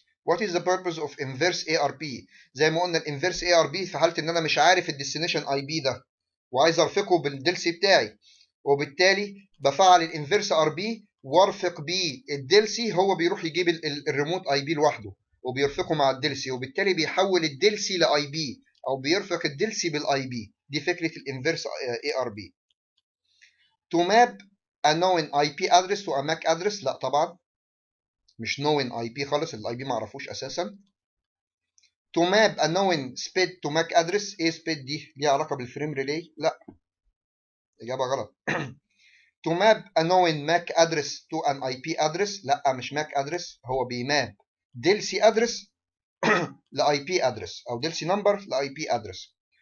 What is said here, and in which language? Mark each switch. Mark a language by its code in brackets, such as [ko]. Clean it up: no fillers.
[en] What is the purpose of inverse ARP؟ [ar] زي ما قلنا الانفيرس ARP في حالة ان انا مش عارف الديستنيشن اي بي ده وعايز ارفقه بالدلسي بتاعي، وبالتالي بفعل الانفيرس ار بي وارفق بيه الدلسي، هو بيروح يجيب الريموت اي بي لوحده وبيرفقه مع الدلسي، وبالتالي بيحول الدلسي لاي بي او بيرفق الدلسي بالاي بي. دي فكرة الانفيرس ARP. [en] To map a known IP address to a MAC address، [ar] لا طبعا مش known IP خالص، الاي بي ما اعرفوش اساسا. [en] To map a known SPID to MAC address، [ar] ايه SPID دي؟ ليها علاقه بالفريم ريلي؟ لا، اجابه غلط. [en] To map a known MAC address to an IP address، [ar] لا مش MAC address، هو بيماب دلسي ادرس لاي بي ادرس او دلسي نمبر لاي بي ادرس.